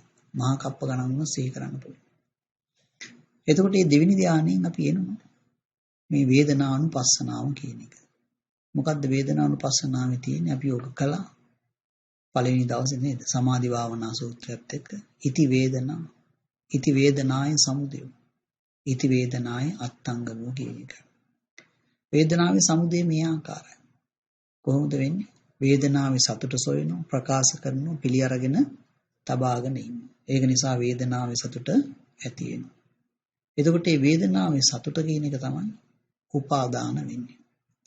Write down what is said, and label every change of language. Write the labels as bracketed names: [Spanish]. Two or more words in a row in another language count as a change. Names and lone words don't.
[Sinhala] මහා කප්ප ගණන් වුණා සිහි කරන්න පුළුවන්. එතකොට මේ දෙවෙනි ධානයෙන් අපි එනවා මේ වේදනානුපස්සනාව කියන එක. මොකද්ද වේදනානුපස්සනාවේ තියෙන්නේ? අපි යෝග කළා පළවෙනි දවසේ නේද? සමාධි භාවනා සූත්‍රයත් එක්ක [Pali] ඉති වේදනාය සමුදය. ඉති වේදනාය අත්ංගමෝ [Sinhala] කියන එක. වේදනාවේ සමුදය මේ ආකාරයි. කොහොමද වෙන්නේ? වේදනාවේ සතුට සොයනවා, ප්‍රකාශ කරනවා, පිළි අරගෙන තබාගෙන ඉන්නවා. ඒක නිසා වේදනාවේ සතුට ඇති වෙනවා. එතකොට මේ වේදනාවේ සතුට කියන එක තමයි උපාදාන වෙන්නේ.